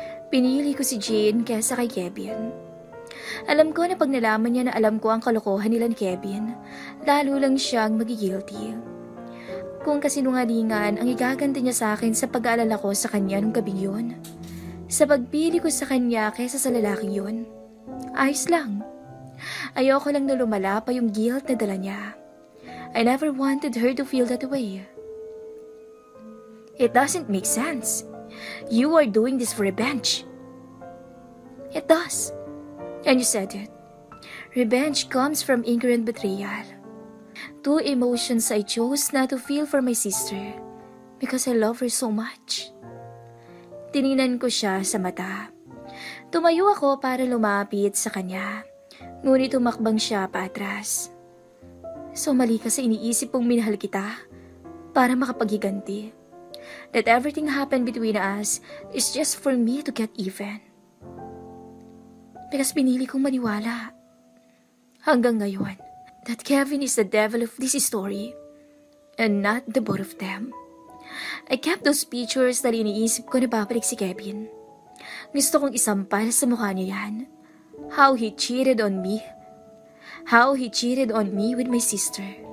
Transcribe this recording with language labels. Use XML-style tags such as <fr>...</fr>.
<tl>Pinili ko si Jane kaysa kay Kevin. Alam ko na pag nalaman niya na alam ko ang kalokohan nila ni Kevin, lalo lang siyang magigilty. Kung kasinungalingan ang igaganti niya sa akin sa pag-aalala ko sa kanya nung gabing yun, sa pagpili ko sa kanya kaysa sa lalaking yun, ayos lang. Ayoko lang na lumala pa yung guilt na dala niya.</tl> <en>I never wanted her to feel that way. It doesn't make sense. You are doing this for revenge. It does. And you said it. Revenge comes from ignorant betrayal. Two emotions I chose not to feel for my sister because I love her so much.</en> <tl>Tiningnan ko siya sa mata. Tumayo ako para lumapit sa kanya. Ngunit tumakbang siya paatras. So mali ka sa iniisip kong minahal kita para makapaghiganti.</tl> <en>That everything happened between us is just for me to get even. Because</en> <tl>pinili kong maniwala. Hanggang ngayon,</tl> <en>that Kevin is the devil of this story and not the both of them. I kept those pictures</en> <tl>dahil iniisip ko na babalik si Kevin. Gusto kong isampal sa mukha niya yan.</tl> <en>How he cheated on me. How he cheated on me with my sister.</en>